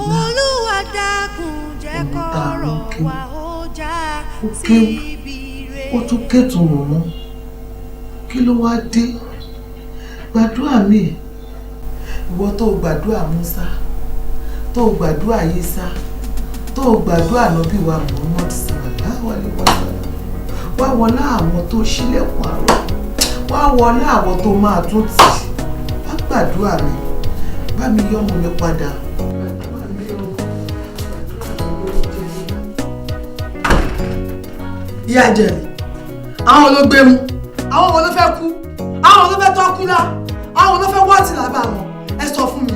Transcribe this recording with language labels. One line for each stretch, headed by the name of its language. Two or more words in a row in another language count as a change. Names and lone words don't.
Yoruba: Olúwa dákun jẹ́ kọ́rọ̀ wa ó já síbi rẹ̀. ó tún kẹ́tùn rò mọ́ kí ló wá dé gbàdúrà mi ìwọ tó gbàdúrà Mùsá tó gbàdúrà Yísà tó gbàdúrà Ànábì wa Muhammad
Arabic: صلى الله عليه وسلم
Yoruba: wá wọlá àwọn tó ṣílẹ̀kùn àárọ̀ wá wọlá àwọn tó máa tún tì wá gbàdúrà mi bá mi yọ́mọ mi padà. ìyá Jẹ̀lí àwọn ló gbé mu àwọn ló fẹ́ kú àwọn ló fẹ́ tọ́kú lá àwọn ló fẹ́ wọ́ọ̀tì lábà wọn ẹ sọ fún mi